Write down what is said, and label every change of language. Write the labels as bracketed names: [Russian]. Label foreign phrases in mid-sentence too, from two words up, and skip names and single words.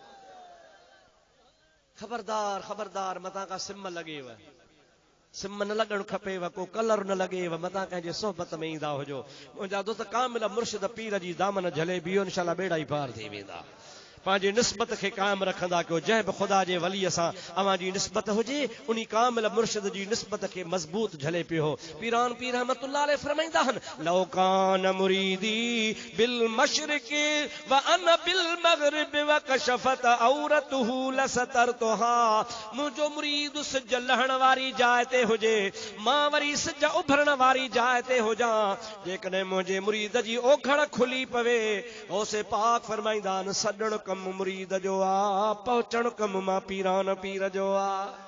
[Sindhi] खबरदार खबरदार, मतां का सिम लॻेव, सिम न लॻणु खपेव, को कलर न लॻेव, मतां कंहिंजे सोहबत में ईंदा हुजो। मुंहिंजा दोस्त कामिल मुर्शिद पीर जी दामन झले बीहो, इंशाअल्लाह बेड़ा ई पार थी वेंदा। पंहिंजी निस्बत खे कायम रखंदा कयो, जंहिं बि ख़ुदा जे वलीअ सां अवां जी निस्बत हुजे, उन कामिल मुर्शिद जी निस्बत खे मज़बूत झले पियो। पीरान पीर रहमतुल्लाह अलैह फरमाईंदा आहिनि, [Arabic] لو كان مريدي بالمشرق وأنا بالمغرب وكشفت عورته لسترتها. [Sindhi] मुंहिंजो मुरीद सिज लहण वारी जाइ ते हुजे, मां वरी सिज उभरण वारी जाइ ते हुजां। जेकॾहिं मुंहिंजे मुरीद जी ओघड़ खुली पवे, ओसे पाक फरमाईंदा आहिनि, सॾण कम मुरीद जो आ, पहुचण कम मां पीरान पीर जो आ।